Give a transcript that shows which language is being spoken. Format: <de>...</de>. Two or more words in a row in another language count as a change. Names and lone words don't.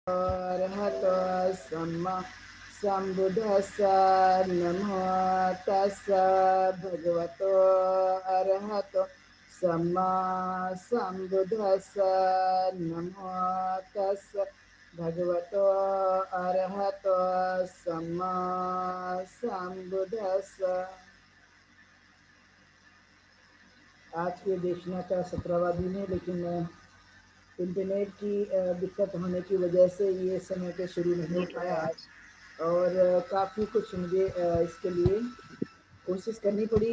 <pi>अरहतो सम्मा सम्बुद्धस्स नमो तस्स भगवतो अरहतो सम्मा सम्बुद्धस्स नमो तस्स भगवतो अरहतो सम्मा सम्बुद्धस्स।</pi> <hi>आज के देशना का 17वां दिन है, लेकिन इंटरनेट की दिक्कत होने की वजह से ये समय पे शुरू नहीं हो पाया आज। और काफ़ी कुछ मुझे इसके लिए कोशिश करनी पड़ी।</hi>